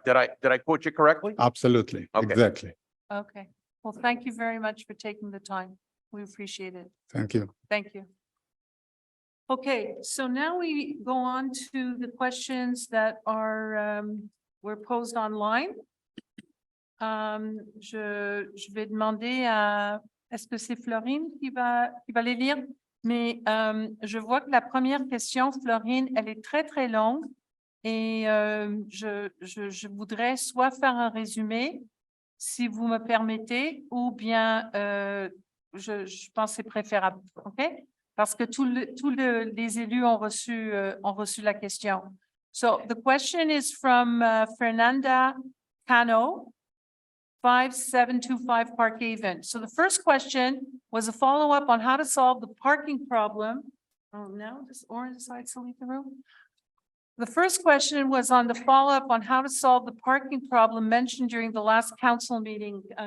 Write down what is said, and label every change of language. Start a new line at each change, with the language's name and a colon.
English: Did I quote you correctly? Absolutely, Okay. exactly. Okay, well, thank you very much for taking the time. We appreciate it. Thank you. Thank you. Okay, so now we go on to the questions that are were posed online.
French: Je vais demander à, est-ce que c'est Florine qui va les lire? Mais je vois que la première question, Florine, elle est très, très longue et je voudrais soit faire un résumé, si vous me permettez, ou bien je pense que c'est préférable, OK? Parce que tous les élus ont reçu la question.
English: So the question is from Fernanda Cano, 5725 Park Haven. So the first question was a follow-up on how to solve the parking problem. Oh, now does Orange decide to leave the room? The first question was on the follow-up on how to solve the parking problem mentioned during the last council meeting.